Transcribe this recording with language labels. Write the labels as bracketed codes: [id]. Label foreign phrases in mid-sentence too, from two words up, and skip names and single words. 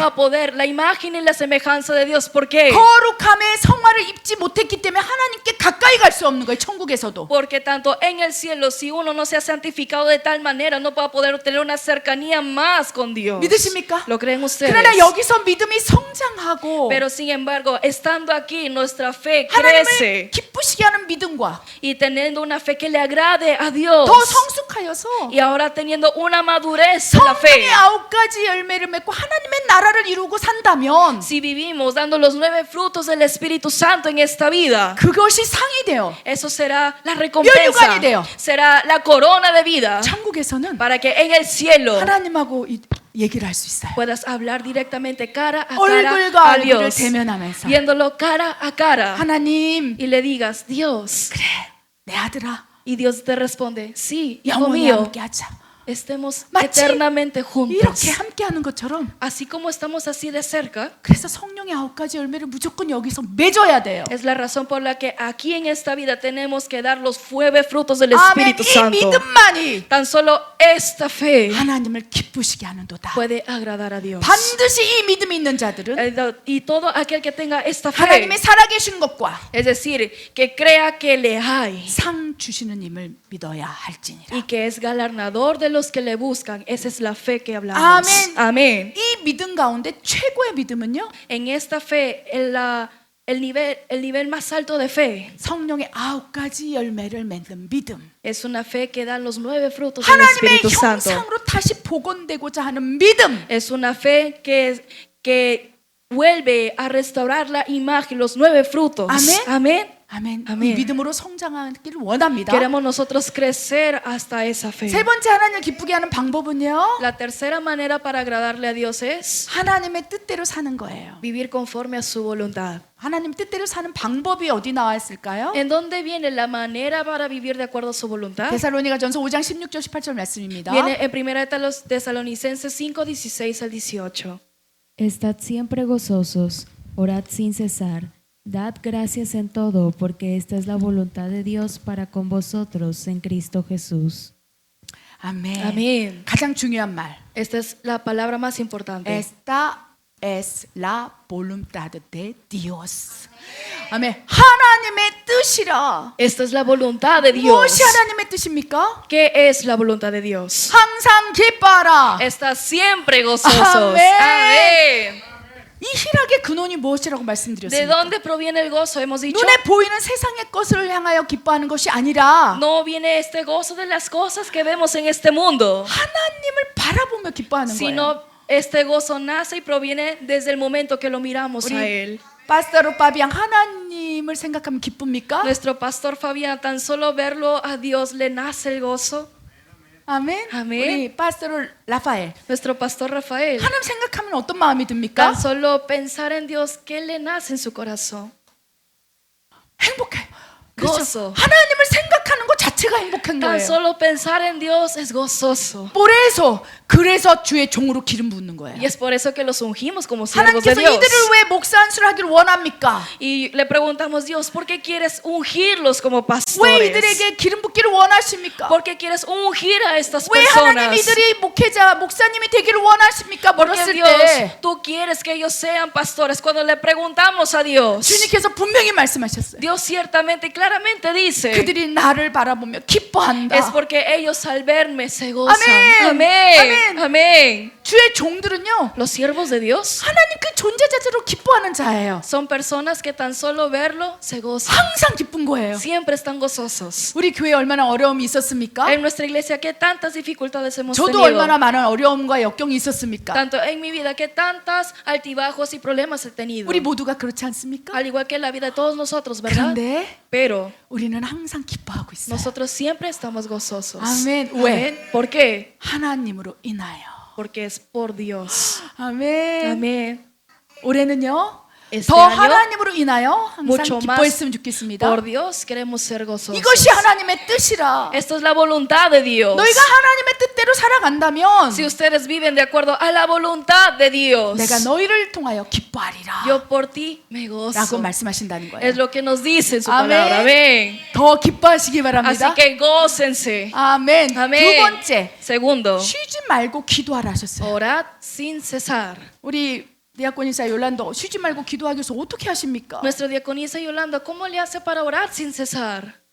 [es] van a poder la imagen y la semejanza de Dios. ¿Por qué? [ko] 거룩함의 성화를 입지 못했기 때문에 하나님께 가까이 갈 수 없는 거예요. 천국에서도. [es] Porque tanto en el cielo, si uno no se ha santificado de tal manera, no va a poder tener una cercanía más con Dios. [ko] 믿으십니까? [es] ¿Lo creen ustedes? [ko] 그러나 여기서 믿음이 성장하고 [es] Pero sin embargo, estando aquí, nuestra fe [ko] 하나님을 [es] crece [ko] 기쁘시게 하는 믿음과 [es] y teniendo una fe que le agrade a Dios. [ko] 더 성숙하여서 [es] Y ahora teniendo una madurez en la [ko] 성령의 [es] fe. [ko] 9가지 열매를 맺고 하나님의 나라를 이루고 산다면 [es] Si vivimos dando los 9 frutos del Espíritu Santo en esta vida, [ko] 그것이 상이 돼요. [es] eso será la recompensa, [ko] 면류관이 돼요. [es] será la corona de vida, [ko] 천국에서는 [es] para que en el cielo [ko] 하나님하고 얘기를 할 수 있어요. [es] puedas hablar directamente cara a [ko] 얼굴과 [es] cara a [ko] 얼굴을 [es] Dios, [ko] 대면하면서 [es] viéndolo cara a cara, [ko] 하나님 [es] y le digas, Dios, [ko] 그래 내 아들아 [es] y Dios te responde, sí, hijo [ko] 영원히 [es] mío, [ko] 함께하자. [es] estemos [ko] 마치 [es] eternamente juntos. [ko] 이렇게 함께하는 것처럼 [es] Así como estamos así de cerca, [ko] 그래서 성령의 9가지 열매를 무조건 여기서 맺어야 돼요. [es] es la razón por la que aquí en esta vida tenemos que dar los 9 frutos del [ko] 아멘. [es] Espíritu [ko] 이 [es] Santo. [ko] 믿음만이 [es] Tan solo esta fe [ko] 하나님을 기쁘시게 하는도다. [es] puede agradar a Dios. [ko] 반드시 이 믿음이 있는 자들은 [es] Y todo aquel que tenga esta fe, [ko] 하나님의 살아계신 것과 [es] es decir, que crea que le hay [ko] 상 주시는 임을 믿어야 할지니라. [es] y que es galardonador de los que le buscan, esa es la fe que hablamos. [ko] 아멘. [es] Amén. 이 믿음 가운데 최고의 믿음은요. En esta fe, el nivel más alto de fe 성령의 9가지 열매를 맺는 믿음. es una fe que da los 9 frutos del 하나님의 Espíritu Santo. 형상으로 다시 복원되고자 하는 믿음. Es una fe que vuelve a restaurar la imagen, los 9 frutos. Amén. Amén. [ko] 아멘. 아멘. 이 믿음으로 성장하기를 원합니다. [es] Queremos nosotros crecer hasta esa fe. [ko] 세 번째 하나님을 기쁘게 하는 방법은요. [es] La tercera manera para agradarle a Dios es [ko] 하나님의 뜻대로 사는 거예요. [es] vivir conforme a su voluntad. [ko] 하나님 뜻대로 사는 방법이 어디 나와 있을까요? [es] ¿En dónde viene la manera para vivir de acuerdo a su voluntad? [ko] 데살로니가전서 5장 16절 18절 말씀입니다. [es] Viene en 1 Tesalonicenses 5, 16 al 18. Estad siempre gozosos, orad sin cesar, dad gracias en todo, porque esta es la voluntad de Dios para con vosotros en Cristo Jesús. [ko] 아멘. [es] Amén. [ko] 가장 중요한 말. [es] Esta es la palabra más importante. Esta es la voluntad de Dios. [ko] 아멘. 하나님의 뜻이라. [es] Esta es la voluntad de Dios. [ko] 무엇이 하나님의 뜻입니까? [es] ¿Qué es la voluntad de Dios? [ko] 항상 기뻐하라. [es] Está siempre gozosos. Amén. Amén. [ko] 이 희락의 근원이 무엇이라고 [es] ¿De [ko] 말씀드렸습니까? [es] dónde proviene el gozo? Hemos dicho. [ko] 눈에 보이는 세상의 것을 향하여 기뻐하는 것이 아니라 [es] No viene este gozo de las cosas que vemos en este mundo, [ko] 하나님을 바라보며 기뻐하는 거예요. [es] sino este gozo nace y proviene desde el momento que lo miramos a Él. [ko] 파스타로 파비앙 하나님을 생각하면 기쁩니까? [es] Nuestro pastor Fabián, tan solo verlo a Dios le nace el gozo. [ko] 아멘. 아멘. 우리 파스타로 라파엘 [es] Nuestro pastor Rafael, [ko] 하나님 생각하면 어떤 마음이 듭니까? [es] tan solo pensar en Dios, ¿qué le nace en su corazón? [ko] 행복해요. 그렇죠? [es] gozo. [ko] 하나님을 생각하는 것 자체가 행복한 [es] Tan [ko] 거예요. [es] solo pensar en Dios es gozoso. [ko] 그래서 주의 종으로 기름 붓는 거예요. [es] Y es por eso que los ungimos como siervos de [ko] 하나님께서 [es] Dios. [ko] 이들을 왜 목사 안수를 하기를 원합니까? [es] Y le preguntamos, Dios, ¿por qué quieres ungirlos como [ko] 왜 [es] pastores? [ko] 이들에게 기름 붓기를 원하십니까? [es] ¿Por qué quieres ungir a estas [ko] 왜 하나님 [es] personas? [ko] 이들이 목회자, 목사님이 되기를 원하십니까? [es] Porque [ko] 물었을 [es] Dios, [ko] 때 [es] tú quieres que ellos sean pastores. Cuando le preguntamos a Dios, [ko] 주님께서 분명히 말씀하셨어요. [es] Dios ciertamente y claramente dice, [ko] 그들이 나를 바라보며 기뻐한다. [es] es porque ellos al verme se gozan. Amén. Amén. Amén. Amén. [ko] 주의 종들은요, [es] Los siervos de Dios [ko] 하나님 그 존재 자체로 기뻐하는 자예요. [es] son personas que tan solo verlo se gozan. [ko] 항상 기쁜 거예요. [es] Siempre están gozosos. [ko] 우리 교회에 얼마나 어려움이 있었습니까? [es] En nuestra iglesia, ¿qué tantas dificultades hemos [ko] 저도 [es] tenido? [ko] 얼마나 많은 어려움과 역경이 있었습니까? [es] Tanto en mi vida, que tantas altibajos y problemas he tenido. [ko] 우리 모두가 그렇지 않습니까? [es] Al igual que en la vida de todos nosotros, ¿verdad? [ko] 그런데 [es] Pero [ko] 우리는 항상 기뻐하고 있어요. [es] nosotros siempre estamos gozosos. [ko] 아멘. 왜? [es] Amén. ¿Por qué? [ko] 하나님으로 인하여. [es] Porque es por Dios. [ko] 아멘. [es] Amén. [ko] 올해는요, [es] Este [ko] 더 [es] año, [ko] 하나님으로 인하여 항상 [es] mucho más [ko] 기뻐했으면 좋겠습니다. [es] por Dios queremos ser gozosos. [ko] 이것이 하나님의 뜻이라. [es] Esto es la voluntad de Dios. [ko] 너희가 하나님의 뜻대로 살아간다면 [es] Si ustedes viven de acuerdo a la voluntad de Dios, [ko] 내가 너희를 통하여 기뻐하리라 [es] yo por ti me [ko] 라고 [es] gozo. [ko] 말씀하신다는 거예요. [es] Es lo que nos dice en su Amén. palabra. Amén. [ko] 더 기뻐하시기 [es] Así [ko] 바랍니다. [es] que gócense. [ko] 아멘. 두 [es] Amén. [ko] 번째, [es] Segundo, [ko] 쉬지 말고 기도하라 하셨어요. [es] orad sin cesar. [ko] 우리 디아코니사 요란도 쉬지 말고 기도하기 위해서 어떻게 하십니까? [es] Nuestra diaconisa Yolanda, ¿cómo le hace para orar sin cesar?